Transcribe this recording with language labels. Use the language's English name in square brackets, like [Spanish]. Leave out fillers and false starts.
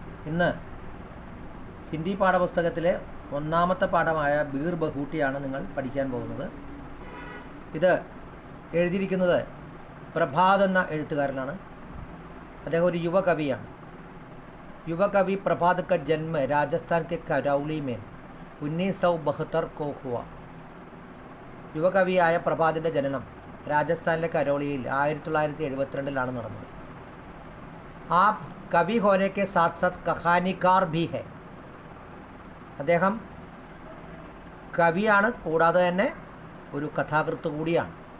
[Malayalam] ഇന്ന് ഹിന്ദി പാഠപുസ്തകത്തിലെ ഒന്നാമത്തെ പാഠമായ ബീർ ബഹൂട്ടിയാണ് നിങ്ങൾ പഠിക്കാൻ പോകുന്നത്. ഇത് എഴുതിയിരിക്കുന്നത് പ്രഭാത് എന്ന എഴുത്തുകാരനാണ്. അദ്ദേഹം ഒരു യുവകവിയാണ്. [Hindi] യുവകവി प्रभात का जन्म राजस्थान के करौली में 1972 को हुआ. [Malayalam] യുവകവിയായ പ്രഭാതിൻ്റെ ജനനം രാജസ്ഥാനിലെ കരോളിയിൽ 1972 നടന്നത്. [Hindi] ആപ് കവി ഹോനെ കെ സാത്ത് സാത്ത് കഹാനിക്കാർ ഭി ഹെ. [Malayalam] അദ്ദേഹം കവിയാണ്, കൂടാതെ തന്നെ ഒരു കഥാകൃത്ത് കൂടിയാണ്.